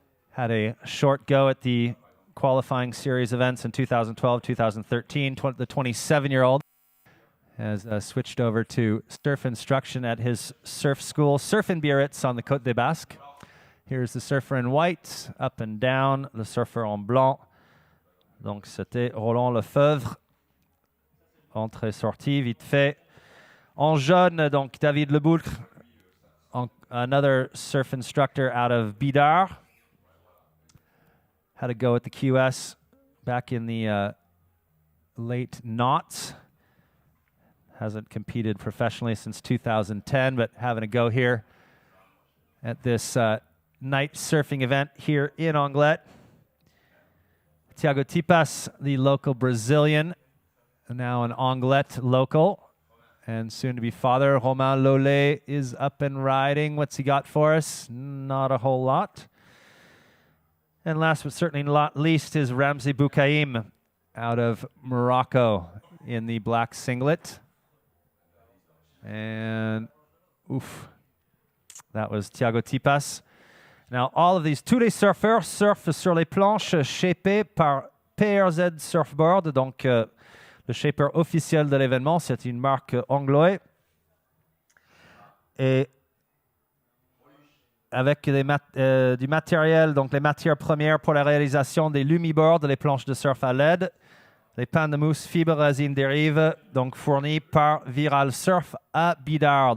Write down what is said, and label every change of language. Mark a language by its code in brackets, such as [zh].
[en] Had a short go at the qualifying series events in 2012, 2013. The 27-year-old has switched over to surf instruction at his surf school, Surf in Biarritz on the Côte des Basques. Here's the surfer in white, up and down, [fr] le surfeur en blanc. Donc c'était Roland Lefebvre. Entrée-sortie, vite fait. En jaune, donc [en] David Leboulcre, another surf instructor out of Bidart. Had a go at the QS back in the late noughts. Hasn't competed professionally since 2010, but having a go here at this night surfing event here in Anglet. Tiago Tipas, the local Brazilian, now an Anglet local, and soon to be father. Romain Lollet is up and riding. What's he got for us? Not a whole lot. And last but certainly not least is Ramzi Boukaim out of Morocco in the black singlet. And oof, that was Tiago Tipas. Now all of these, [fr] tous les surfeurs surfent sur les planches shapées par PRZ Surfboard. Donc le shaper officiel de l'événement, c'est une marque anglaise. Et avec du matériel, donc les matières premières pour la réalisation des lumiboards, les planches de surf à LED, les pains de mousse fibre résine dérive, donc fournis par Viral Surf à Bidart.